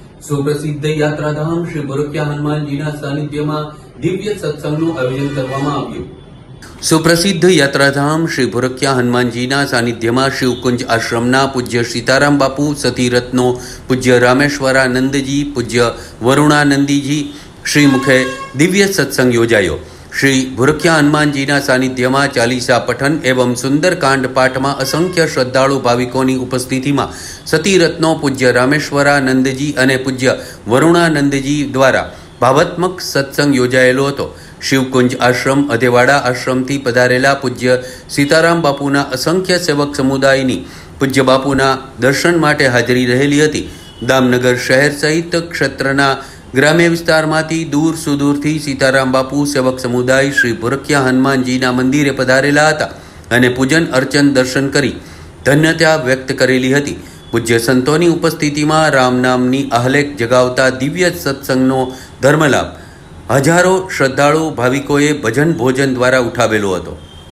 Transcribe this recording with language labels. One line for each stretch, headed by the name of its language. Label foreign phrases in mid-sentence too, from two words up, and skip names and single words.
Gujarati: સુપ્રસિદ્ધ યાત્રાધામ શ્રી ભૂરખિયા હનુમાનજીના સાનિધ્યમાં દિવ્ય સત્સંગનું આયોજન કરવામાં આવ્યું। સુપ્રસિદ્ધ યાત્રાધામ શ્રી ભૂરખિયા હનુમાનજીના સાનિધ્યમાં શિવકુંજ આશ્રમના પૂજ્ય સીતારામ બાપુ, સતીરત્નો પૂજ્ય રામેશ્વરાનંદજી, પૂજ્ય વરુણાનંદીજી શ્રી મુખે દિવ્ય સત્સંગ યોજાયો। શ્રી ભૂરખિયા હનુમાનજીના સાનિધ્યમાં ચાલીસા પઠન એવં સુંદરકાંડ પાઠમાં અસંખ્ય શ્રદ્ધાળુ ભાવિકોની ઉપસ્થિતિમાં સતીરત્નો પૂજ્ય રામેશ્વરાનંદજી અને પૂજ્ય વરુણાનંદજી દ્વારા ભાવાત્મક સત્સંગ યોજાયેલો હતો। શિવકુંજ આશ્રમ અધેવાડા આશ્રમથી પધારેલા પૂજ્ય સીતારામ બાપૂના અસંખ્ય સેવક સમુદાયની પૂજ્ય બાપૂના દર્શન માટે હાજરી રહેલી હતી। દામનગર શહેર સહિત ક્ષેત્રના ગ્રામ્ય વિસ્તારમાંથી દૂર સુદૂરથી સીતારામ બાપુ સેવક સમુદાય શ્રી ભૂરખિયા હનુમાનજીના મંદિરે પધારેલા હતા અને પૂજન અર્ચન દર્શન કરી ધન્યતા વ્યક્ત કરેલી હતી। પૂજ્ય સંતોની ઉપસ્થિતિમાં રામ નામની આહલેખ જગાવતા દિવ્ય સત્સંગનો ધર્મલાભ હજારો શ્રદ્ધાળુ ભાવિકોએ ભજન ભોજન દ્વારા ઉઠાવેલો હતો।